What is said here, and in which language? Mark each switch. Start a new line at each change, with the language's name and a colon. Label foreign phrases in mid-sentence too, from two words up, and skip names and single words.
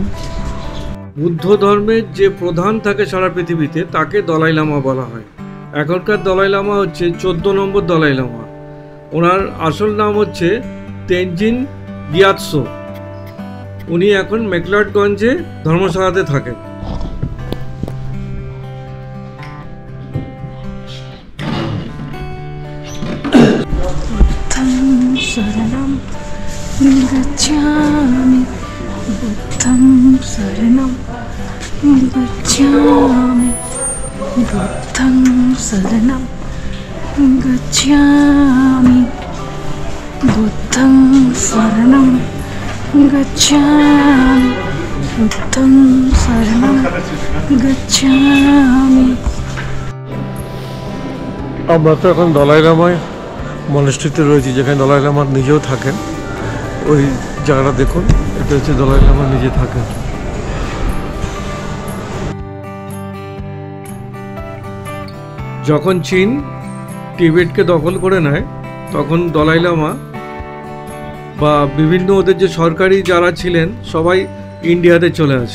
Bangla: বুদ্ধ ধর্মের যে প্রধান থাকে সারা পৃথিবীতে তাকে দলাই লামা বলা হয়। এখনকার দলাই লামা হচ্ছে 14 নম্বর দলাই লামা। ওনার আসল নাম হচ্ছে তেনজিন গিয়াৎসো। উনি এখন ম্যাকলাডগঞ্জে ধর্মশালাতে থাকেন।
Pali: शरणं गच्छामि बुद्धं शरणं गच्छामि बुद्धं शरणं गच्छामि बुद्धं शरणं गच्छामि बुद्धं शरणं गच्छामि।
Bangla: আমরা তো এখন দলাই লামায় মনেস্ট্রিতে রয়েছি, যেখানে দলাই লামা নিজেও থাকেন। ওই জায়গাটা দেখুন, এটা হচ্ছে দলাই লামা নিজে থাকেন। যখন চীন টিবেটকে দখল করে নেয়, তখন দলাই লামা বা বিভিন্ন ওদের যে সরকারি যারা ছিলেন সবাই ইন্ডিয়াতে চলে আসে।